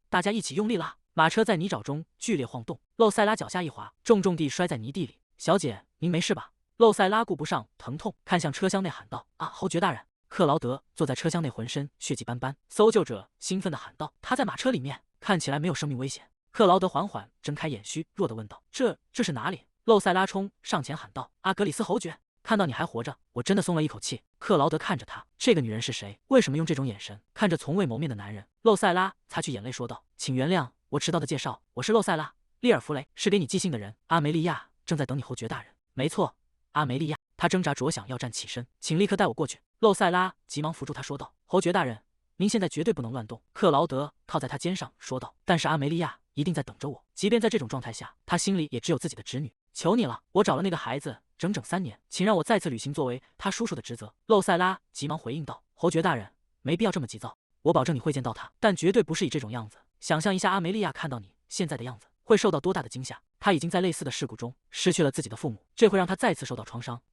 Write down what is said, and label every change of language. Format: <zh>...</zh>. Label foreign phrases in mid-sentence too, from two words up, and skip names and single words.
<zh>大家一起用力拉，馬車在泥沼中劇烈晃動。露塞拉腳下一滑，重重地摔在泥地裡。“小姐，您沒事吧？” 露塞拉顧不上疼痛，看向車廂內喊道：“啊，侯爵大人！” 克勞德坐在車廂內，渾身血跡斑斑。搜救者興奮地喊道：“他在馬車裡面，看起來沒有生命危險。” 克勞德緩緩睜開眼，虛弱地問道：“ 這是哪裡？” 露塞拉衝上前喊道：“阿格里斯侯爵，看到你還活着，我真的鬆了一口氣。” 克勞德看着他，這個女人是誰？為什麼用這種眼神看着從未謀面的男人？露塞拉擦去眼淚說道：“請原諒我遲到的介紹，我是露塞拉·利爾弗雷，是給你寄信的人。阿梅莉亞正在等你，侯爵大人。”“沒錯，阿梅莉亞。” 他掙扎着想要站起身，“請立刻帶我過去。”露塞拉急忙扶住他說道：“侯爵大人，您現在絕對不能亂動。” 克勞德靠在他肩上說道：“但是阿梅莉亞一定在等着我，即便在這種狀態下，他心裡也只有自己的侄女。求你了，我找了那個孩子整整3 年，請讓我再次履行作為他叔叔的職責。” 露塞拉急忙回應道：“侯爵大人，沒必要這麼急躁，我保證你會見到他，但絕對不是以這種樣子。想象一下阿梅莉亞看到你現在的樣子，會受到多大的驚嚇。他已經在類似的事故中失去了自己的父母，這會讓他再次受到創傷。”</zh>